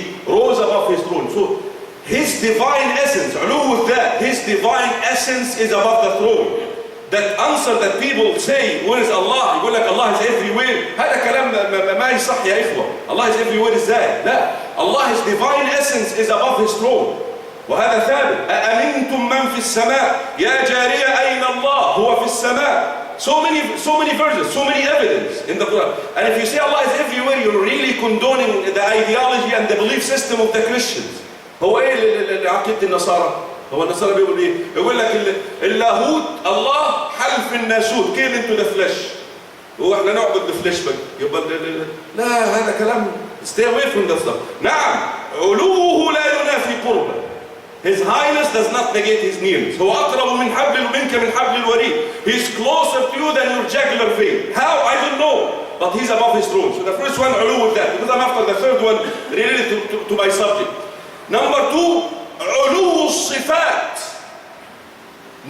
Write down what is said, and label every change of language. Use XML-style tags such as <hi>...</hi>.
<en>He rose above his throne. So his divine essence, علو that, his divine essence is above the throne. That answer that people say, where is Allah?</en> <ar>يقول لك</ar> <en>Allah is everywhere.</en> <ar>هذا كلام ما يصح يا إخوة.</ar> <en>Allah is everywhere</en> <ar>إزاي؟ لا.</ar> <en>Allah, his divine essence is above his throne.</en> <ar>وهذا ثابت. أأمنتم من في السماء يا جارية أين الله هو في السماء.</ar> <en>So many verses, so many evidence in the Quran. And if you say Allah is everywhere, you're really condoning the ideology and the belief system of the Christians.</en> <ar>هو إيه عقيدة النصارى؟ هو النصارى بيقول إيه؟ يقول لك اللاهوت الله حل في الناسوت</ar> <en>came into the flesh.</en> <ar>هو إحنا نعبد الفليش بقى. يبقى لا هذا كلام</ar> <en>stay away from that stuff.</en> <ar>نعم علوه لا ينافي قربه.</ar> <en>His highness does not negate his nearness.</en> <ar>هو أقرب من حبل منك من حبل الوريد.</ar> <en>He's closer to you than your jugular vein. How? I don't know. But he's above his throne. So the first one, علو with that. Because I'm after the third one related to my subject. Number two, علو الصفات.</en>